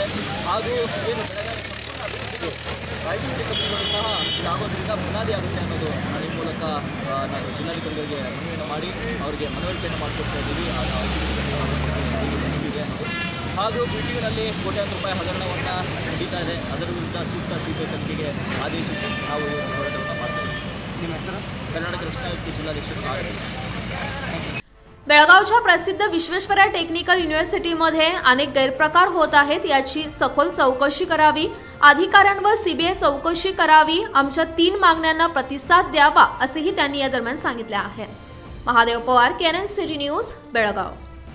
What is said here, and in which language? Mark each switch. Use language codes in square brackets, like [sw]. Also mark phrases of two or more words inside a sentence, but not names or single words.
[kn] ಹಾಗೂ ಏನು ಬೆಳಗಾವಿ ITBT ಕಂಪನಿಗಳು ಸಹ ಇದಾಗೋದ್ರಿಂದ ಬುನಾದಿ ಆಗುತ್ತೆ ಅನ್ನೋದು ಈ ಮೂಲಕ ನಾನು ಜಿಲ್ಲಾಧಿಕಾರಿಗಳಿಗೆ ಮನವಿಯನ್ನು ಮಾಡಿ ಅವರಿಗೆ ಮನವರಿಕೆಯನ್ನು ಮಾಡಿಕೊಡ್ತಾ ಇದ್ದೀವಿ। ಎಷ್ಟಿದೆ ಹಾಗೂ BTUನಲ್ಲಿ ಕೋಟ್ಯಾಂತರ ರೂಪಾಯಿ ಹಗರಣವನ್ನು ನಡೀತಾ ಇದೆ। ಅದರ ವಿರುದ್ಧ ಸೂಕ್ತ CBI ತನಿಖೆಗೆ ಆದೇಶಿಸಿ ನಾವು ಈ ಹೋರಾಟವನ್ನು ಮಾಡ್ತಾ ಇದ್ದೀವಿ। ನಿಮ್ಮ ಹೆಸರು? ಕರ್ನಾಟಕ ರಕ್ಷಣಾ ವೇದಿಕೆ ಜಿಲ್ಲಾಧ್ಯಕ್ಷರು ಆರ್ ಅಭಿಲಾಷ್। [mr] बेळगावच्या प्रसिद्ध विश्वेश्वरय्या टेक्निकल युनिव्हर्सिटीमध्ये अनेक गैरप्रकार होत आहेत, याची सखोल चौकशी करावी, अधिकाऱ्यांवर CBI चौकशी करावी, आमच्या 3 मागण्यांना प्रतिसाद द्यावा असेही त्यांनी या दरम्यान सांगितले आहे। महादेव पवार, KNN सिटी न्यूज, बेळगाव।